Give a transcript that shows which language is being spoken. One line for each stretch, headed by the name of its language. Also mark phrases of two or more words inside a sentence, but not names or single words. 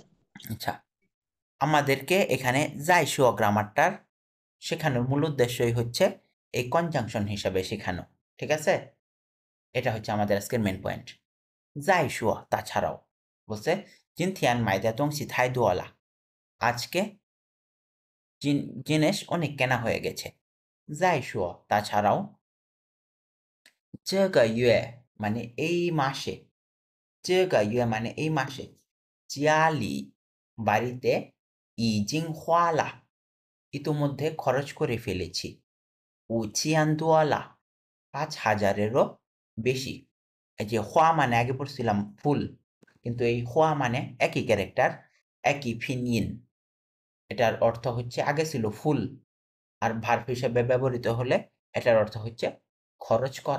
Bangla: আচ্ছা আমাদেরকে এখানে যাই শুয়া গ্রামারটার শেখানোর মূল উদ্দেশ্যই হচ্ছে এই কনজাংশন হিসাবে শেখানো ঠিক আছে এটা হচ্ছে আমাদের আজকের
English: main point
Bangla: যাই শুয়া তাছাড়াও বলছে
Chinese: 今天买的东西太多了
Bangla: আজকে জিনিস অনেক কেনা হয়ে গেছে যাই শুয়া তাছাড়াও
Chinese: 这个月
Bangla: মানে এই মাসে 这个月 মানে এই মাসে 家里 বাড়িতে
Chinese: 已经花了
Bangla: ইতোমধ্যে খরচ করে ফেলেছি
Chinese: 5000 多了
Bangla: 5000-এরও বেশি এই যে হওয়া মানে আগে পড়ছিলাম ফুল কিন্তু এই হওয়া মানে একই ক্যারেক্টার একই ফিনিন এটার অর্থ হচ্ছে আগে ছিল ফুল আর ভার্ব হিসেবে ব্যবহৃত হলে এটার অর্থ হচ্ছে খরচ করা